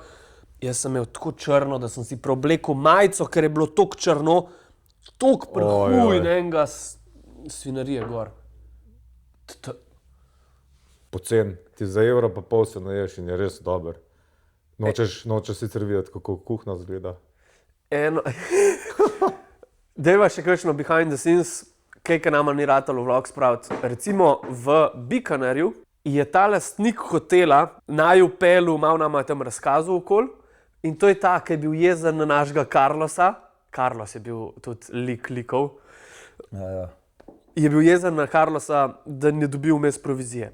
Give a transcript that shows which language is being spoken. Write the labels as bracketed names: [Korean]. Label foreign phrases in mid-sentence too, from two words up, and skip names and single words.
[Slovenian] Jaz sem imel tako črno, da sem si preoblekel majico, ker je bilo toliko črno, toliko prahu in enega svinarije gor. Pocen, ti za evro pa pol se naješ in je res dober. Nočeš sicer videti, kako kuhna zgleda. Dejva še kakšno [English] behind the scenes, [Slovenian] kaj nama ni ratalo vlog spraviti. Recimo v Bikanerju je ta lastnik hotela naju pelil, malo nama je tam razkazal okoli. In to je ta, ki je bil jezen na našega Carlosa. Carlos je bil tudi likov. Je bil jezen na Carlosa, da ne dobil vmes provizije.